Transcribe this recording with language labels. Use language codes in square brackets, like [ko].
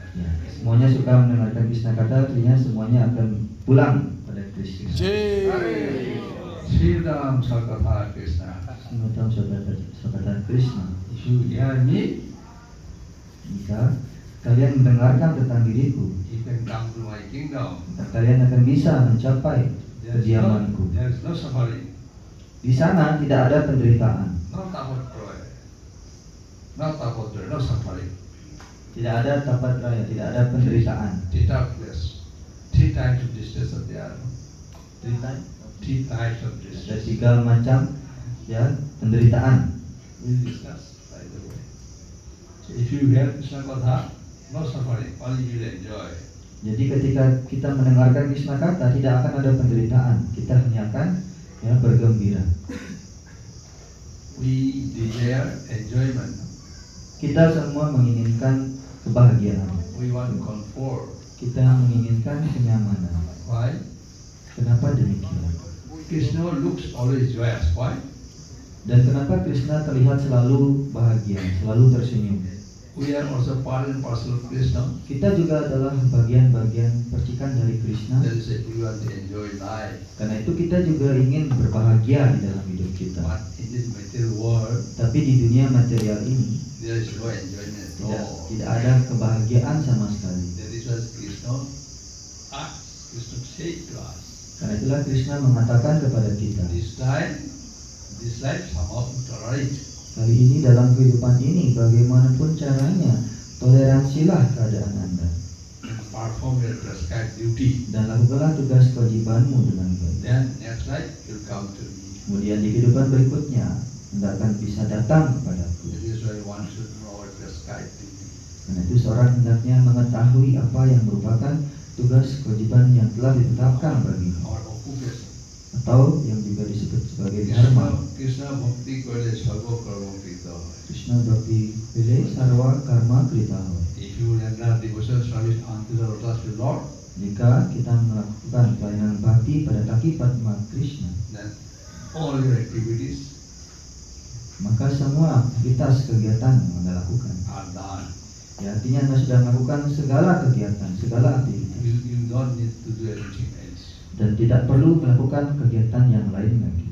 [id] Ya, semuanya suka mendengarkan Krishna kata, artinya semuanya akan pulang pada Krishna. Sri Ram Sakatha Krishna. Semacam saudara Krishna. [en] If you hear me, [id] Jika kalian mendengarkan tentang diriku, [en] you can come to my kingdom. [id] maka kalian akan bisa mencapai kediamanku. [en] There is no suffering, [id] Di sana tidak ada penderitaan, [en] no tapotroy, no tapotroy, no suffering. [id] tidak ada tapat raya, tidak ada penderitaan. [en] Three darkness, three types of distress are there. Three types of [id] Ada [en] distress. [id] 3 macam ya penderitaan. [en] We'll discuss by the way. So if you hear Krishna Katha, no suffering, only you will enjoy. [id] Jadi ketika kita mendengarkan Krishna kata tidak akan ada penderitaan, kita hanya akan ya bergembira. [en] We desire enjoyment. [id] Kita semua menginginkan kebahagiaan. [en] We want comfort. [id] Kita menginginkan kenyamanan. [en] Why? [id] Kenapa demikian? [en] Krishna looks always joyous. Why? [id] Dan kenapa Krishna terlihat selalu bahagia, selalu tersenyum? [en] We are also part and parcel of Krishna. [id] Kita juga adalah bagian-bagian percikan dari Krishna. [en] That is it, we want to enjoy life. [id] Karena itu kita juga ingin berbahagia di dalam hidup kita. [en] But in this material world, [id] Tapi di dunia material ini [en] there is no enjoyment at all. [id] tidak ada kebahagiaan sama sekali. [en] That is what Krishna asks, Krishna said to us. [id] Karena itulah Krishna mengatakan kepada kita, [en] This life somehow you tolerate. [id] kali ini dalam kehidupan ini bagaimanapun caranya, toleransilah keadaan Anda [en] And perform your prescribed duty. [id] dan lakukanlah tugas kewajibanmu dengan baik. [en] Then next life you'll come to me. [id] Kemudian di kehidupan berikutnya Anda akan bisa datang kepadaku. [en] That is why one should know our prescribed duty. [id] Karena itu seorang hendaknya mengetahui apa yang merupakan tugas kewajiban yang telah ditetapkan baginya, [en] Our occupation. [id] atau yang juga disebut sebagai dharma. [sa] Krishna Bhakti Kole Sarva Karma Krita. Krishna Bhakti Vile Sarva Karma Krita. [en] If you render devotional service unto the lotus of the Lord, [id] Jika kita melakukan pelayanan bakti pada kaki Padma Krishna, [en] then all your activities [id] maka semua aktivitas kegiatan yang Anda lakukan, [en] are done. [id] ya, artinya Anda sudah melakukan segala kegiatan, segala aktivitas, [en] You don't need to do anything else. [id] dan tidak perlu melakukan kegiatan yang lain lagi.